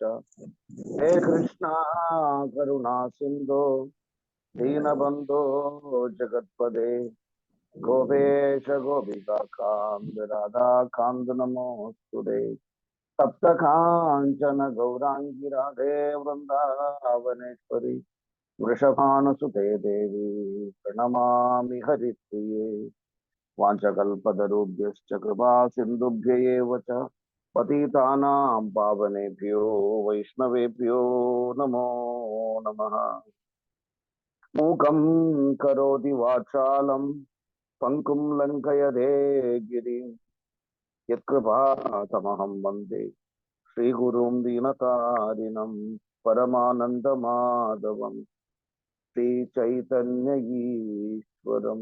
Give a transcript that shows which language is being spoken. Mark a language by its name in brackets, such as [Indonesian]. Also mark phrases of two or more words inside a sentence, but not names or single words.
[Sanskrit] ഹേ കൃഷ്ണ കരുണാ സിന്ധോ ദീനബന്ധോ ജഗത്പദേ ഗോപേശ ഗോപികാന്ത രാധാകാന്ത നമോസ്തുതേ. സപ്തകാഞ്ചന ഗൗരാംഗി രാധേ വൃന്ദാവനേശ്വരി വൃഷഭാനുസുതേ ദേവി പ്രണമാമി ഹരിപ്രിയേ. വാഞ്ചകൽപതരുഭ്യശ്ച കൃപാ സിന്ധുഭ്യൈവ ച പതിതാനാം പാവനേഭ്യോ വൈഷ്ണവേഭ്യോ നമോ നമഃ. മൂകം കരോതി വാചാലം പങ്കും ലംഘയതേ ഗിരിം യത്കൃപാതമഹം വന്ദേ ശ്രീഗുരും ദീനതാരിണം പരമാനന്ദമാധവം ശ്രീചൈതന്യ ഈശ്വരം.